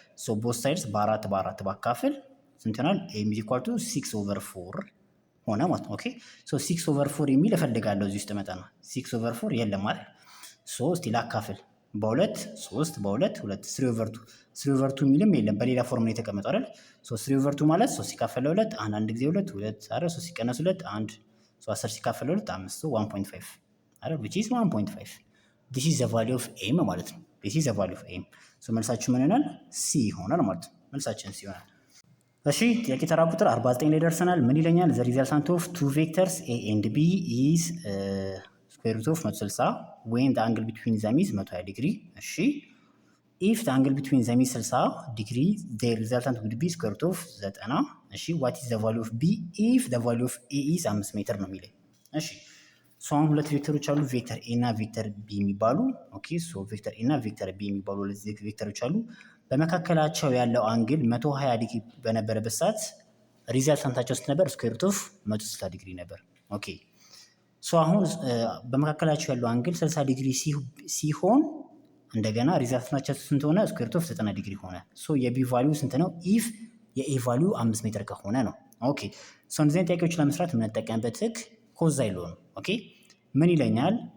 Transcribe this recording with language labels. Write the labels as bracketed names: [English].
[Amharic] ሶ both sides በአራት ባካፍል ስንት ይሆናል? [English] m is equal to 6 over 4 [Amharic] ሆነ ማለት ነው። ኦኬ ሶ 6 over 4 የሚል እፈልጋለሁ እዚህ ውስጥ መጣና 6 over 4 የለም አይደል? ሶ እስቲ ላካፍል በሁለት 3 በሁለት 2 3 over 2 3 over 2 የሚልም የለም በሌላ ፎርም ነው የተቀመጠው አይደል? ሶ 3 over 2 ማለት 3 ሲካፈል ለ2 አንድ ጊዜ 2 2 አይደል? 3 ሲቀነስ 2 1 ሶ 10 ሲካፈል ለ2 5 ሶ 1.5 አይደል? [English] which is 1.5 this is the value of m ማለት ነው። this is the value of m [Amharic] ሶ መልሳችሁ ምን ይሆናል? ሲ ይሆናል ማለት ነው። መልሳችን ሲ ይሆናል። እሺ ጥያቄ ተራ ቁጥር 49 ላይ ደርሰናል። ምን ይለኛል? [English] the resultant of two vectors a and b is square root of 160 when the angle between them is 120 degree። እሺ if the angle between them is 60 degree the resultant would be square root of 90። [Amharic] እሺ [English] what is the value of b if the value of a is 5 [Amharic] ሜትር ነው የሚለኝ። እሺ ሶ አሁን ሁለት ቬክተሮች አሉ ቬክተር ኤ እና ቬክተር ቢ የሚባሉ። ኦኬ ሶ ቬክተር ኤ እና ቬክተር ቢ የሚባሉ ሁለት ቬክተሮች አሉ። በመካከላቸው ያለው አንግል 120 ዲግሪ በነበረበት ሰዓት ሪዛልታንታቸው ስንት ነበር? ስኩዌር ሩት ኦፍ 160 ዲግሪ ነበር። ኦኬ ሶ አሁን በመካከላቸው ያለው አንግል 60 ዲግሪ ሲሆን እንደገና ሪዛልታንታቸው ስንት ሆነ? ስኩዌር ሩት ኦፍ 90 ዲግሪ ሆነ። ሶ የቢ ቫልዩ ስንት ነው? ኢፍ የኤ ቫልዩ 5 ሜትር ከሆነ ነው። ኦኬ ሶ እንደዚህ ጥያቄዎች ለመስራት የምንጠቀምበት ህግ ኮዛይሎ ነው። ኦኬ ምን ይለኛል?